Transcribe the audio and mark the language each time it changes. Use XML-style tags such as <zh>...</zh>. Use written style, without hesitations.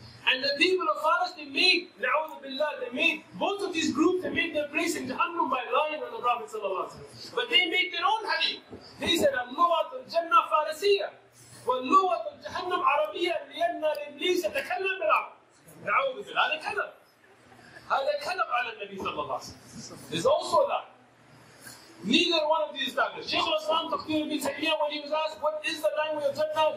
<en>And the people of Faras, they made, na'udhu billah, they made, both of these groups, they made their place in Jahannam by lying on the Prophet ﷺ. But they made their own hadith. They said,</en> <ar>Al-Lughat al-Jannah Farasiyya, wal-Lughat al-Jahannam Arabiyya, لِيَنَّ الْإِبْلِيسَ يَتَكَلَّمْ بِالْعَرَبِ. نعوذ بالله. هذا كذب. هذا كذب على النبي صلى الله عليه وسلم.</ar> <en>There's also that. Neither one of these established. Shaykh al-Islam Taqiyuddin Ibn Taymiyyah, when he was asked, what is the language of Jannah?</en>